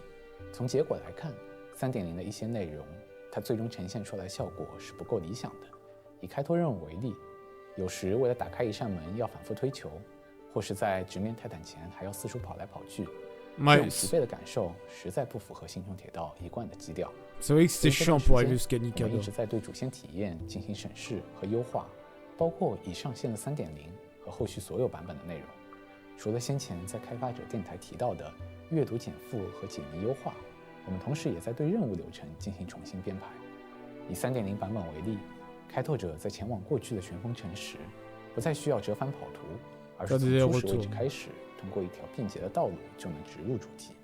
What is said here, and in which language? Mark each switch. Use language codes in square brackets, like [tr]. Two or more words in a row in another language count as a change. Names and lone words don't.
[zh] 从结果来看 ，3.0 的一些内容，它最终呈现出来的效果是不够理想的。以开拓任务为例，有时为了打开一扇门要反复推球，或是在直面泰坦前还要四处跑来跑去，这种疲惫的感受实在不符合星穹铁道一贯的基调。 [fr] C'est vrai que c'était chiant pour arriver jusqu'à [zh] 我们一 [fr] Nikado. [zh] 直在对主线体验进行审视和优化，包括已上线的 3.0 和后续所有版本的内容。除了先前在开发者电台提到的阅读减负和解谜优化，我们同时也在对任务流程进行重新编排。以 3.0 版本为例，开拓者在前往过去的旋风城时，不再需要折返跑图，而是从初始位置开始，通过一条便捷的道路就能直入主题。